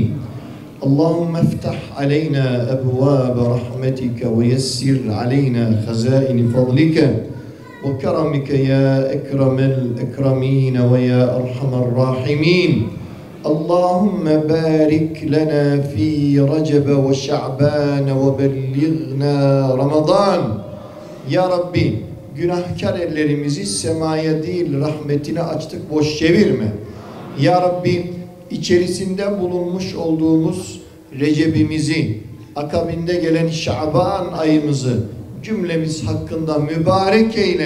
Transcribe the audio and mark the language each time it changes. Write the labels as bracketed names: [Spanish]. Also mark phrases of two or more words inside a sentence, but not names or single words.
[Arabic] اللهم افتح علينا أبواب رحمتك ويسر علينا خزائن فضلك وكرمك يا أكرم الأكرمين ويا أرحم الراحمين. اللهم بارك لنا في رجب وشعبان وبلغنا رمضان. يا ربي, [Turkish] günahkar ellerimizi semaya değil rahmetine açtık, boş çevirme. [Arabic] يا ربي, [Turkish] içerisinde bulunmuş olduğumuz Recep'imizi, akabinde gelen Şaban ayımızı cümlemiz hakkında mübarek eyle.